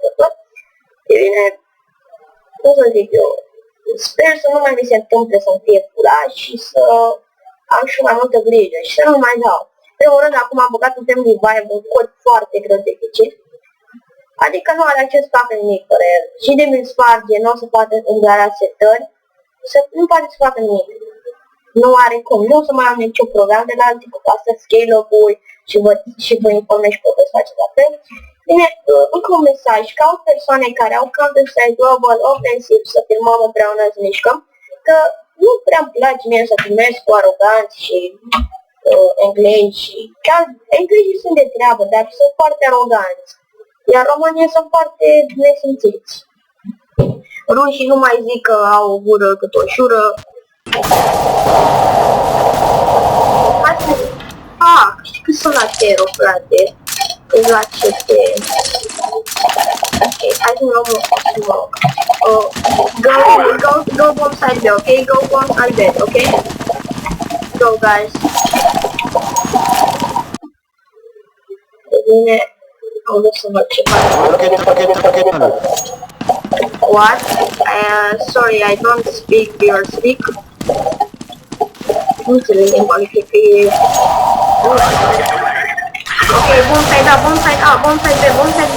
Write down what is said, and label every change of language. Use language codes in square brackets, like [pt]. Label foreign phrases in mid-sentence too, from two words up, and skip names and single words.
[ro] E bine, cum să zic eu, sper să nu mai mi se întâmple să-mi fie furat și să am și mai multă grijă și să nu mai dau. Primul rând, acum am băgat un tem revive, un cod foarte greu de ghicit. Adică nu are acces să facă nimic fără el. Și de mi-l sparge, nu o să poate îngara setări, nu poate să facă nimic. Nu are cum, nu o să mai am niciun program de la alții cu asta scale-up-uri și vă informez și puteți face la fel. Bine, încă un mesaj, caut persoane care au Counter-Strike Global Offensive să filmăm împreună să mișcăm, că nu prea îmi place mie să filmez cu aroganți și englezi și chiar englezii sunt de treabă, dar sunt foarte aroganți, iar românii sunt foarte nesimțiți. Rușii nu mai zic că au o gură cât o șură. Știi că sunt la Tero, frate. Îi la CT. Ok, hai să luăm [en] go bomb side B, [ro] ok? [en] Go bomb side B, ok? Go, guys. [ro] E bine, am vrut să văd ce fac. [en] What? Sorry, I don't speak your speak. [ro] Nu înțeleg limba lui KP. [en] Ok, bomb side A, bomb side A, bomb side B, bomb side B.